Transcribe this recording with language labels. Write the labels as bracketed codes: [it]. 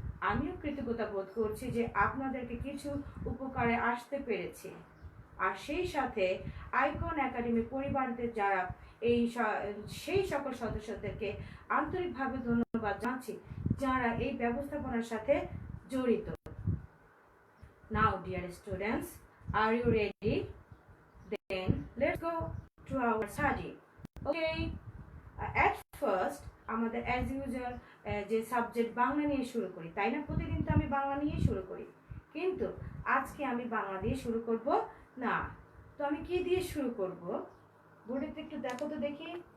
[bn] আমিও কৃতজ্ঞতা বোধ করছি যে আপনাদেরকে কিছু উপকারে আসতে পেরেছি। আর সেই সাথে আইকন একাডেমি পরিবারদের যারা সেই সকল সদস্যদেরকে আন্তরিকভাবে ধন্যবাদ জানাচ্ছি যারা এই ব্যবস্থাপনার সাথে জড়িত। [en] Now dear students, are you ready? Then let's go to our study. Okay, at first [bn] আমাদের [en] as usual [bn] যে সাবজেক্ট বাংলা নিয়ে শুরু করি, তাই না? প্রতিদিন তো আমি বাংলা নিয়ে শুরু করি, কিন্তু আজকে আমি বাংলা দিয়ে শুরু করব না। তো আমি কি দিয়ে শুরু করব? বোর্ডেতে একটু দেখো তো দেখি।